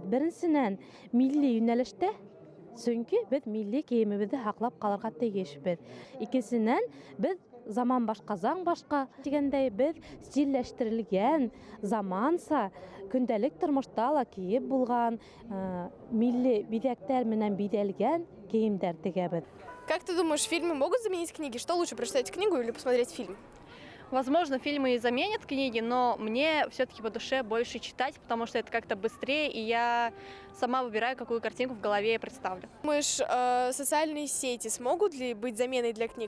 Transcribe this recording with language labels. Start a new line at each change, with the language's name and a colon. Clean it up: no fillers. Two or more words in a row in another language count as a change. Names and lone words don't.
Tatar: Беренчедән, милли юнәлештә, чөнки без милли киемебезне һаклап калырга тиешбез.
Bashkir: Икенчедән, без заман башка, заң башка дигәндәй, без стильләштерелгән, заманса, көндәлек тормышта ла киеп булган, милли бизәктәр менән бизәлгән киемдәр тегәбез.
Russian: Как ты думаешь, фильмы могут заменить книги? Что лучше, прочитать книгу или посмотреть фильм? Возможно, фильмы и заменят книги, но мне все-таки по душе больше читать, потому что это как-то быстрее, и я сама выбираю, какую картинку в голове я представлю. Думаешь, социальные сети смогут ли быть заменой для книг?